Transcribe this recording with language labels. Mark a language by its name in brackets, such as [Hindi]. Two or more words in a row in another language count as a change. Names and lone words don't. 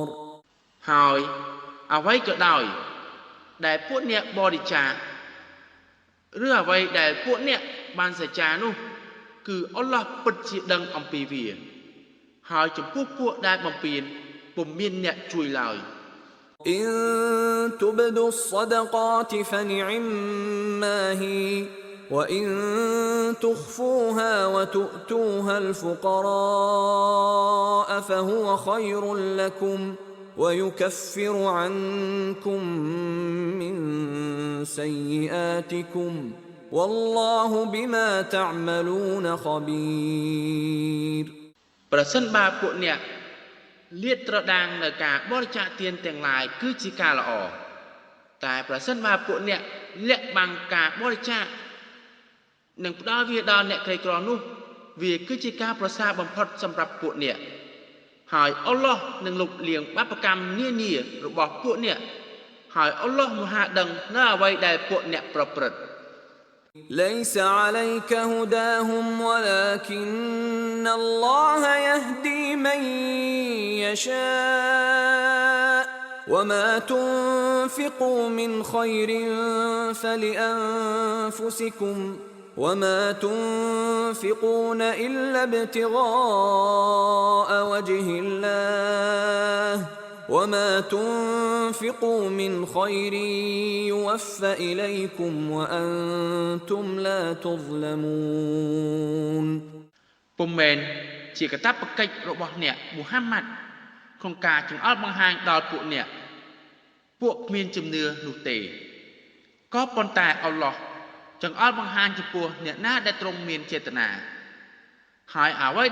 [Khmer] ហើយអ្វីក៏ដោយដែលពួកអ្នកបរិច្ចាគឬអ្វីដែលពួកអ្នកបានសច្ចានោះគឺអល់ឡោះពិតជាដឹងអំពីវាហើយចំពោះពួកដែលបំពេញពុំមានអ្នកជួយឡើយ [Arabic] إن تبدوا الصدقات فنعما هي وإن تخفوها وتؤتوها الفقراء فهو خير لكم ويكفر عنكم من سيئاتكم والله بما تعملون خبير [Khmer] ប្រសិនបើពួកអ្នកលាតត្រដាងនៅការបរិច្ចាគទានទាំងឡាយគឺជាការល្អតែប្រសិនបើពួកអ្នកលាក់បាំងការបរិច្ចាគនិងផ្ដល់វាដល់អ្នកក្រីក្រនោះវាគឺជាការប្រសើរបំផុតសម្រាប់ពួកអ្នកហើយអល់ឡោះនឹងលុបលាងបាបកម្មនានារបស់ពួកអ្នកហើយអល់ឡោះមហាដឹងនៅអ្វីដែលពួកអ្នកប្រព្រឹត្ត [Arabic] ليس عليك هداهم ولكن الله يهدي من يشاء وما تنفقوا من خير فلأنفسكم وما تنفقون إلا ابتغاء وجه الله وما تنفقوا من خير يوفى إليكم وأنتم لا تظلمون [Khmer] ពុំមែនជាកាតព្វកិច្ចរបស់អ្នកមូហាម៉ាត់ក្នុងការចង្អុលបង្ហាញដល់ពួកអ្នកពួកគ្មានជំនឿនោះទេក៏ ប៉ុន្តែអល់ឡោះចង្អុលបង្ហាញចំពោះអ្នកណាដែលទ្រង់មានចេតនាហើយអ្វី